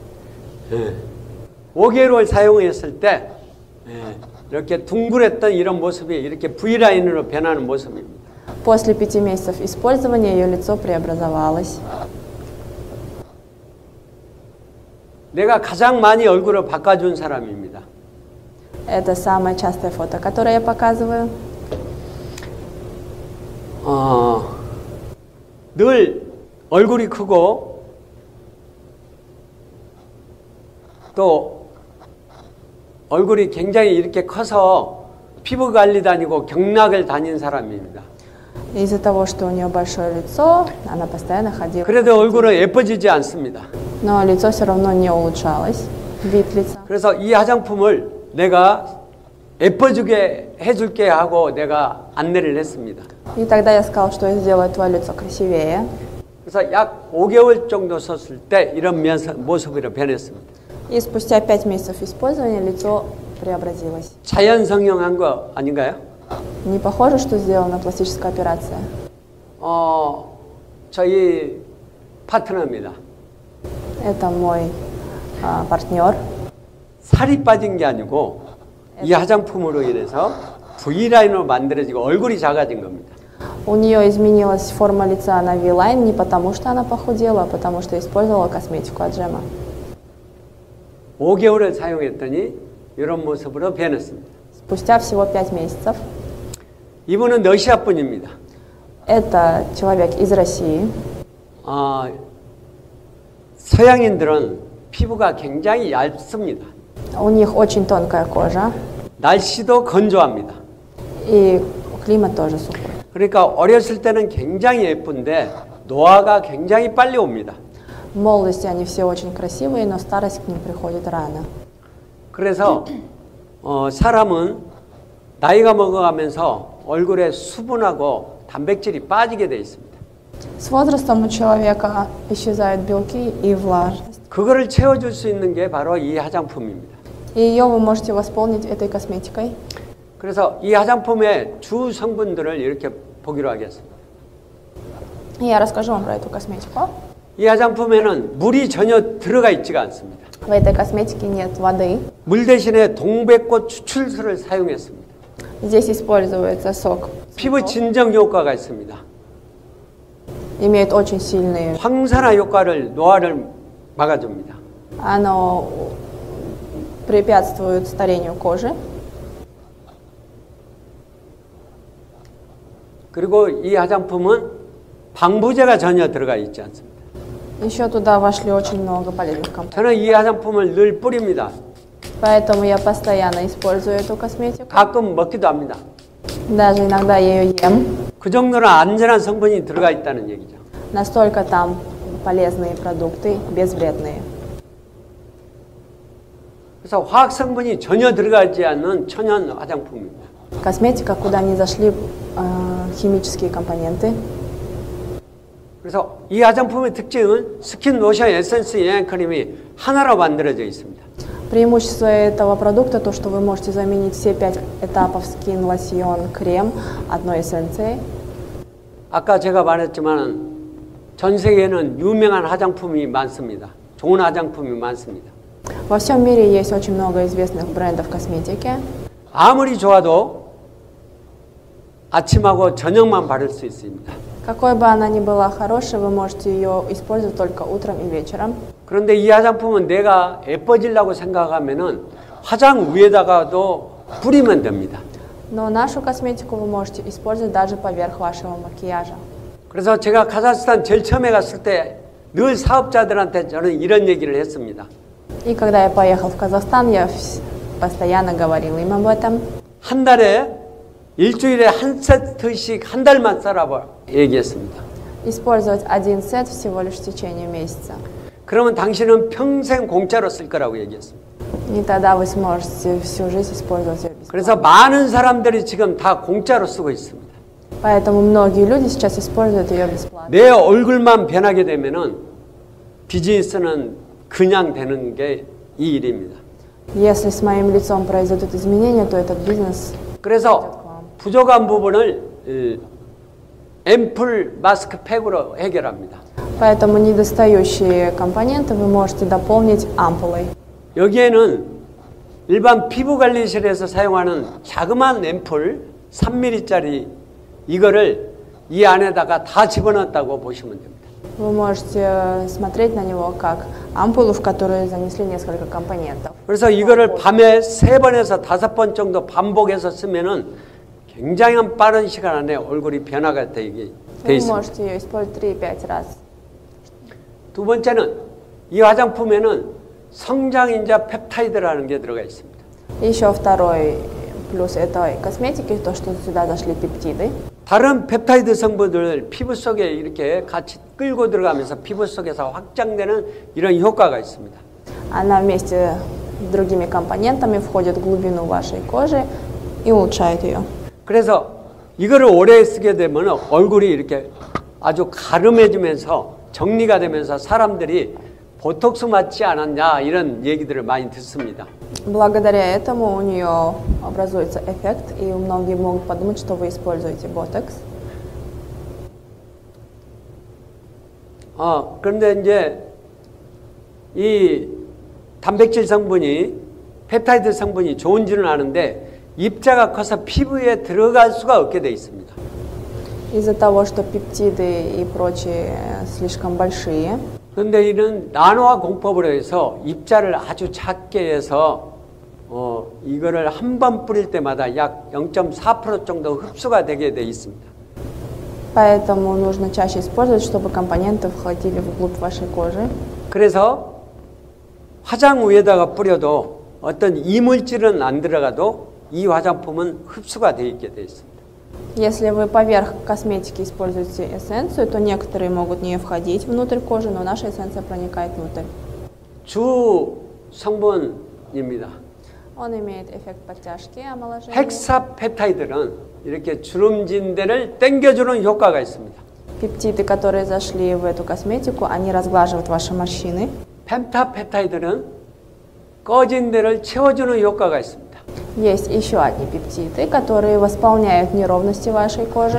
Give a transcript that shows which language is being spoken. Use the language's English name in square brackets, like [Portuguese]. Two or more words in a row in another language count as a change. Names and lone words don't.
[Korean] 5개월을 사용했을 때 이렇게 둥그랬던 이런 모습이 이렇게 V라인으로 변하는 모습입니다. [Russian] После 5 месяцев использования ее лицо преобразовалось. [Korean] 내가 가장 많이 얼굴을 바꿔준 사람입니다. [Russian] Это самое частое фото, которое я показываю. [Korean] 늘 얼굴이 크고 또 얼굴이 굉장히 이렇게 커서 피부 관리 다니고 경락을 다닌 사람입니다. [Russian] Из-за того, что у нее большое лицо, она постоянно ходила. [Korean] 그래도 얼굴은 예뻐지지 않습니다. [Russian] Но лицо все равно не улучшалось, вид лица. [Korean] 그래서 이 화장품을 내가 예뻐지게 해줄게 하고 내가 안내를 했습니다. [Russian] И тогда я сказал, что я сделаю твое лицо красивее. [Korean] 그래서 약 5개월 정도 썼을 때 이런 모습으로 변했습니다. [Russian] И спустя 5 месяцев использования лицо преобразилось. [Korean] 자연 성형한 거 아닌가요? [Russian] Не похоже, что сделана пластическая операция. [Korean] 저희 파트너입니다. [Russian] Это мой партнер. [Korean] 살이 빠진 게 아니고 이 화장품으로 인해서 V라인으로 만들어지고 얼굴이 작아진 겁니다. [Russian] У нее изменилась форма лица на V-line не потому, что она похудела, а потому, что использовала косметику от Джема. [Korean] 5개월을 사용했더니 이런 모습으로 변했습니다. [Russian] Спустя всего 5 месяцев. [Korean] 이분은 러시아 분입니다. [Russian] Это человек из России. [Korean] 서양인들은 피부가 굉장히 얇습니다. [Russian] У них очень тонкая кожа. [Korean] 날씨도 건조합니다. [Russian] И климат тоже сухой. [Korean] 그러니까 어렸을 때는 굉장히 예쁜데 노화가 굉장히 빨리 옵니다. [Russian] В молодости они все очень красивые, но старость к ним приходит рано. [Korean] 그래서 사람은 나이가 먹어가면서 얼굴에 수분하고 단백질이 빠지게 돼 있습니다. [Russian] С возрастом у человека исчезают белки и влажность. [Korean] 그거를 채워줄 수 있는 게 바로 이 화장품입니다. [Russian] И ее вы можете восполнить этой косметикой. [Korean] 그래서 이 화장품의 주 성분들을 이렇게 보기로 하겠습니다. [Russian] И я расскажу вам про эту косметику. [Korean] 이 화장품에는 물이 전혀 들어가 있지가 않습니다. [Russian] В этой косметике нет воды. [Korean] 물 대신에 동백꽃 추출수를 사용했습니다. [Russian] Здесь используется сок. [Korean] 피부 진정 효과가 있습니다. [Russian] Имеет очень сильные. [Korean] 황산화 효과를 노화를 막아줍니다. [Russian] Оно препятствует старению кожи. [Korean] 그리고 이 화장품은 방부제가 전혀 들어가 있지 않습니다. [Russian] Еще туда вошли очень много полезных компонентов. [Korean] 저는 이 화장품을 늘 뿌립니다. [Russian] Поэтому я постоянно использую эту косметику. [Korean] 가끔 먹기도 합니다. [Russian] Даже иногда я ее ем. [Korean] 그 정도로 안전한 성분이 들어가 있다는 얘기죠. [Russian] Настолько там полезные продукты, безвредные. [Korean] 그래서 화학 성분이 전혀 들어가지 않는 천연 화장품입니다. [Russian] Косметика, куда не зашли химические компоненты. [Korean] 그래서 이 화장품의 특징은 스킨, 로션, 에센스, 영양크림이 하나로 만들어져 있습니다. [Russian] Преимущество этого продукта то, что вы можете заменить все 5 этапов скин, лосьон, крем одной эссенцией. [Korean] 아까 제가 말했지만 전 세계에는 유명한 화장품이 많습니다. 좋은 화장품이 많습니다. [Russian] Во всем мире есть очень много известных брендов косметики. [Korean] 아무리 좋아도 아침하고 저녁만 바를 수 있습니다. [Russian] Какой бы она ни была хорошей, вы можете ее использовать только утром и вечером. [Korean] 그런데 이 화장품은 내가 예뻐지려고 생각하면은 화장 위에다가도 뿌리면 됩니다. [Russian] Но нашу косметику вы можете использовать даже поверх вашего макияжа. [Korean] 그래서 제가 카자흐스탄 제일 처음에 갔을 때 늘 사업자들한테 저는 이런 얘기를 했습니다. [Russian] И когда я поехал в Казахстан, я постоянно говорила им об этом. [Korean] 한 달에 일주일에 한 세트씩 한 달만 써라고 얘기했습니다. [Russian] Использовать один сет всего лишь в течение месяца. [Korean] 그러면 당신은 평생 공짜로 쓸 거라고 얘기했습니다. [Russian] И тогда вы сможете всю жизнь использовать ее бесплатно. [Korean] 그래서 많은 사람들이 지금 다 공짜로 쓰고 있습니다. [Russian] Поэтому многие люди сейчас используют ее бесплатно. [Korean] 내 얼굴만 변하게 되면은 비즈니스는 그냥 되는 게 이 일입니다. [Russian] Если с моим лицом произойдут изменения, то этот бизнес. [Korean] 그래서 부족한 부분을 앰플 마스크팩으로 해결합니다. [Russian] Поэтому недостающие компоненты вы можете дополнить ампулой. [Korean] 여기에는 일반 피부관리실에서 사용하는 자그마한 앰플 3mm짜리 이거를 이 안에다가 다 집어넣었다고 보시면 됩니다. [Russian] Вы можете смотреть на него как ампулу, в которую занесли несколько компонентов. [Korean] 그래서 이거를 밤에 3번에서 5번 정도 반복해서 쓰면은 굉장히 빠른 시간 안에 얼굴이 변화가 되게 돼 [Russian] Вы [Korean] 있습니다. [Russian] можете ее использовать 3-5 раз. [Korean] 두 번째는 이 화장품에는 성장인자 펩타이드라는 게 들어가 있습니다. [Russian] Еще второй плюс этой косметики, то, что сюда зашли пептиды. [Korean] 다른 펩타이드 성분들 피부 속에 이렇게 같이 끌고 들어가면서 피부 속에서 확장되는 이런 효과가 있습니다. [Russian] Она вместе с другими компонентами входит в глубину вашей кожи и улучшает ее. [Korean] 그래서 이거를 오래 쓰게 되면 얼굴이 이렇게 아주 가름해지면서 정리가 되면서 사람들이 보톡스 맞지 않았냐 이런 얘기들을 많이 듣습니다. [Russian] Благодаря этому у нее образуется эффект, и многие могут подумать, что вы используете ботокс. [Korean] 그런데 이제 이 단백질 성분이 펩타이드 성분이 좋은지는 아는데 입자가 커서 피부에 들어갈 수가 없게 돼 있습니다. [Russian] Из-за того, что пептиды и прочие слишком большие. [Korean] 그런데 이는 나노화 공법으로 해서 입자를 아주 작게 해서 이거를 한 번 뿌릴 때마다 약 0.4% 정도 흡수가 되게 돼 있습니다. [Russian] Поэтому нужно чаще использовать, чтобы компоненты входили вглубь вашей кожи. [Korean] 그래서 화장 위에다가 뿌려도 어떤 이물질은 안 들어가도 이 화장품은 흡수가 돼 있게 돼 있습니다. [Russian] Если вы поверх косметики используете эссенцию, то некоторые могут в нее входить внутрь кожи, но наша эссенция проникает внутрь. [Korean] 주 성분입니다. [Russian] Он имеет эффект подтяжки, омоложения. [Korean] 헥사펩타이드는 이렇게 주름진 데를 당겨주는 효과가 있습니다. [Russian] Пептиды, которые зашли в эту косметику, они разглаживают ваши морщины. [Korean] 펜타펩타이드는 꺼진 데를 채워주는 효과가 있습니다. [Russian] Есть еще одни пептиды, которые восполняют неровности вашей кожи.